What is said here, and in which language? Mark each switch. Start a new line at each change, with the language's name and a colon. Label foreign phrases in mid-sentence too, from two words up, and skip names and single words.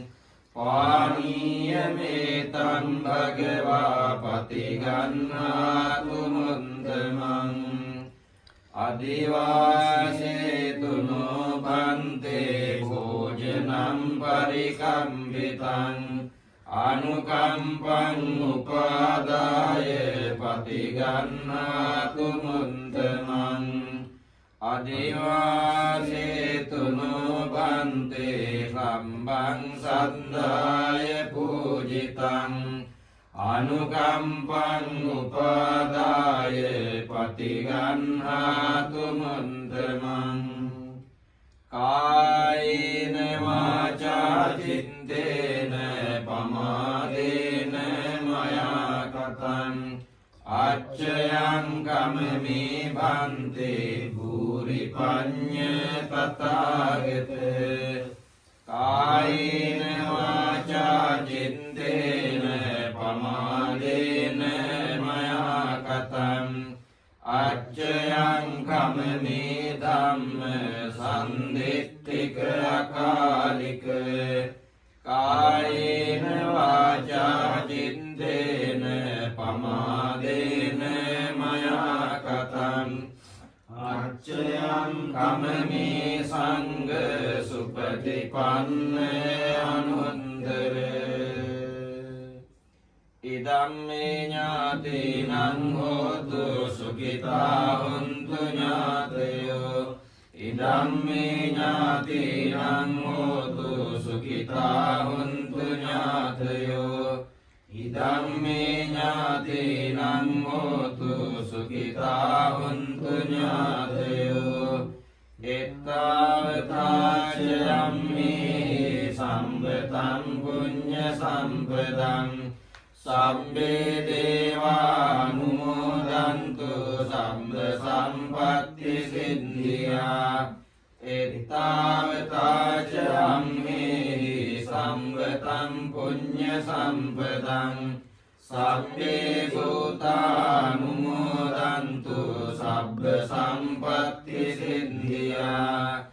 Pali: පානීයමේතං භගවා පතිගන්නාතු මුන්දමං අදිවාසේතුනෝ බන්තේ භෝජනම් පරිකම්බිතං අනුකම්පං උපාදාය පතිගන්නාතු මුන්දමං අදිවාසේතුනෝ බන්තේ කම්බං සද්ධාය පූජිතං අනුකම්පං උපාදාය පතිගන්හාතු මුන්දමං කායේන වාචා චිත්තේන පමාදේන මයා කතං අච්චයං කමමේ බන්තේ භූරි පඤ්ඤ තථාගත කායේන වාචා චිත්තේන පමාදේන මයා කතං අච්චයං කමමේ ධම්ම සම්දිට්ඨික අකාලික කායේන වාචා චිත්තේන පමාදේන මයා කතං අච්චයං කමමේ සංඝ සුපටිපන්න අනුන්දර ඉදම්මේ ඥාතිනං හෝතු සුඛිතා හොන්තු ඥාතයෝ ඉදම්මේ ඥාතිනං හෝතු සුඛිතා හොන්තු ඥාතයෝ ඉදම්මේ ඥාතිනං හෝතු සුඛිතා හොන්තු ඥාතයෝ එත්තාවතාචයම්මේ සම්පතං පුඤ්ඤ සම්පදං සම්බේ දේවානුමෝදන්තු සම්බ සම්පත්ති සිද්ධියා එත්තාවතාචම්මේ සම්පතං පුඤ්ඤ සම්පදං සම්බේ භූතානුමෝදන්තු සබ්බ සම්පත්ති සිද්ධියා